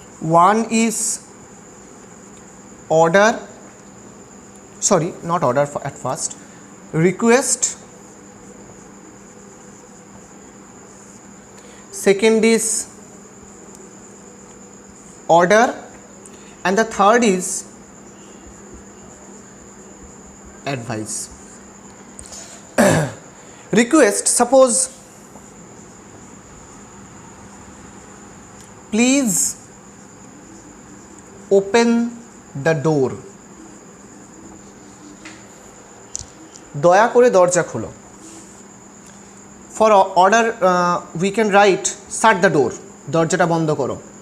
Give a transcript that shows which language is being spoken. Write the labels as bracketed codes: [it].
[en] One is order, sorry not order at first, request, second is order, and the third is advice. Request, suppose please open the door, [bn] দয়া করে দরজা খোলো। [en] for order we can write shut the door, [bn] দরজাটা বন্ধ করো।